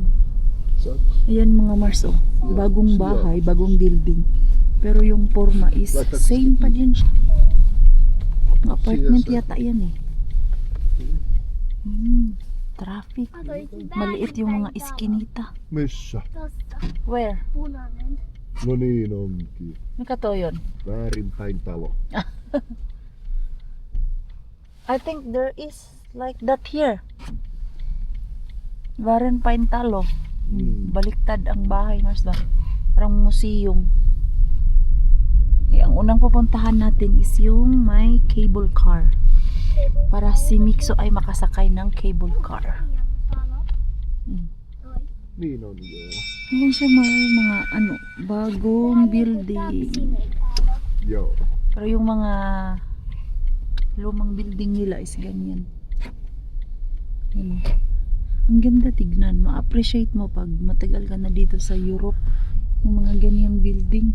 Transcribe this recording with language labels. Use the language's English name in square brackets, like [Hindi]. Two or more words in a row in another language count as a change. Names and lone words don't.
[Filipino] So, Ayan mga Mars, oh. Bagong bahay, bagong building. Pero yung forma [English] is same [Filipino] pa din siya. Mga apartment yata yan eh. Traffic. Maliit yung mga iskinita. [Finnish] missä? [English] Where? [Finnish] Punainen. No niin onkin. Mikä toi on? Väärinpäin talo. [English] I think there is like that here. [Finnish] Varenpain Talo. [Filipino] Baliktad ang bahay, Mars ba? Parang museum. Eh, ang unang pupuntahan natin is yung may [English] cable car. [Filipino] Para si Mikso ay makasakay ng [English] cable car. [Finnish] Niin on joo. [Filipino] Ayan siya mga ano, bagong building. [Finnish] Joo. [Filipino] Pero yung mga lumang building nila is ganyan. Ayan. Ang ganda tignan. Ma-appreciate mo pag matagal ka na dito sa Europe. Yung mga ganyang building.